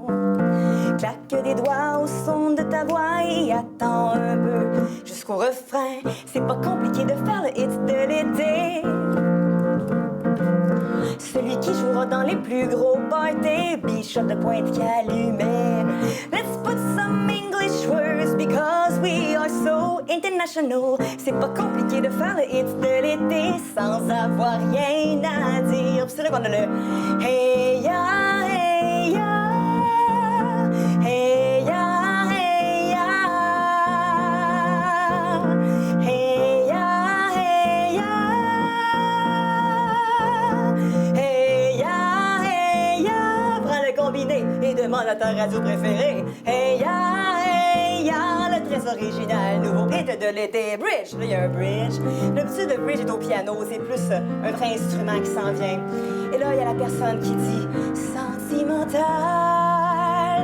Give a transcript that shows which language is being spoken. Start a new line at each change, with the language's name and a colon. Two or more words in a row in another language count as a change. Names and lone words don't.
French: Claque des doigts au son de ta voix et attends un peu jusqu'au refrain. C'est pas compliqué de faire le hit de l'été. Celui qui jouera dans les plus gros parties, Bichot de Pointe-Calumet.
English: Let's put some English words because we are so international.
French: C'est pas compliqué de faire le hit de l'été sans avoir rien à dire. Puis c'est là qu'on a le
English: hey ya, hey ya, hey ya,
French: hey ya, hey ya, hey ya.
English: Hey ya, hey ya,
French: prends le combiné et demande à ta radio préférée.
English: Hey ya,
French: le très original nouveau hit de l'été. Bridge, là il y a un bridge. L'habitude de bridge est au piano, c'est plus un vrai instrument qui s'en vient. Et là il y a la personne qui dit sentimental.